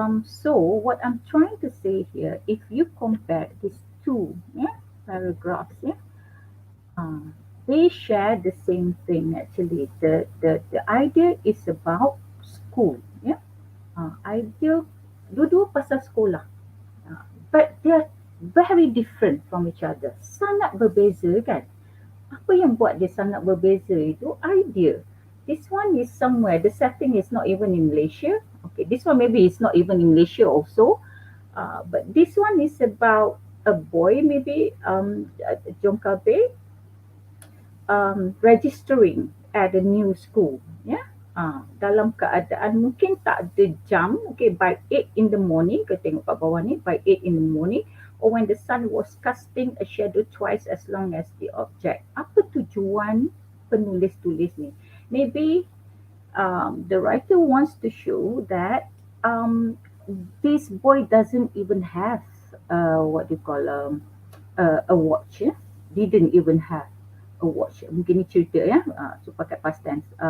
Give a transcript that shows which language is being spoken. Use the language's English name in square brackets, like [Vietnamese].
[English] So what I'm trying to say here, if you compare these two, yeah, paragraphs, yeah, uh, they share the same thing actually. The idea is about school. Yeah. [Malay] Idea dua-dua pasal sekolah. [English] But they're very different from each other. [Malay] Sangat berbeza kan? Apa yang buat dia sangat berbeza itu idea. [English] This one is somewhere, the setting is not even in Malaysia. Okay, this one maybe is not even in Malaysia also. But this one is about a boy maybe, Jongkabe, registering at a new school. Yeah. [Malay] Dalam keadaan mungkin tak ada jam, [English] okay, by 8 in the morning, [Malay] kita tengok kat bawah ni, [English] by 8 in the morning, or when the sun was casting a shadow twice as long as the object. [Malay] Apa tujuan penulis tulis ni? [English] Maybe the writer wants to show that this boy doesn't even have what you call a watch. Yeah? Didn't even have a watch. [Malay] Mungkin ni cerita ya, [English] so pakai past tense.